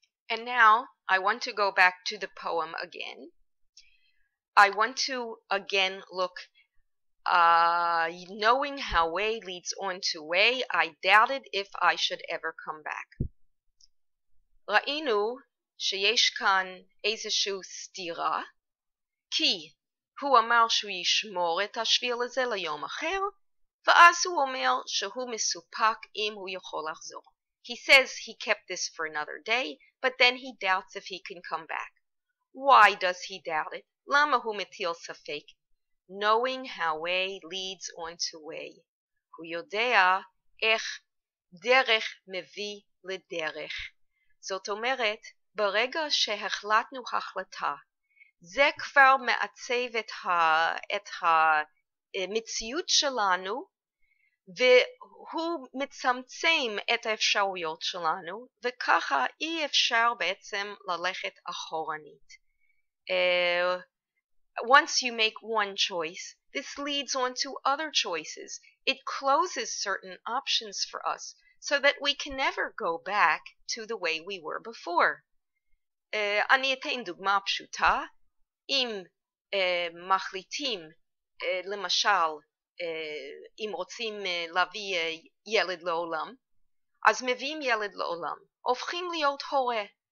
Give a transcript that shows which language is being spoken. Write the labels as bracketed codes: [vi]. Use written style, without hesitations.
[en] And now I want to go back to the poem again. I want to again look, knowing how way leads on to way, I doubted if I should ever come back. [he] ראינו שיש כאן איזושהי סתירה, כי הוא אמר שהוא ישמור את השביל הזה ליום אחר, ואז הוא אומר שהוא מסופק אם הוא יכול לחזור. [en] He says he kept this for another day, but then he doubts if he can come back. Why does he doubt it? [he] למה הוא מטיל ספק? [en] Knowing how way leads on to way. [he] הוא יודע איך דרך מביא לדרך. זאת אומרת, ברגע שהחלטנו החלטה, זה כבר מעצב את המציאות שלנו, והוא מצמצם את האפשרויות שלנו, וככה אי אפשר בעצם ללכת אחורנית. [en] Once you make one choice, this leads on to other choices. It closes certain options for us so that we can never go back to the way we were before. [he] אני אתן דוגמה פשוטה. אם מחליטים, למשל, אם רוצים להביא ילד לעולם, אז מביאים ילד לעולם, הופכים להיות הורה.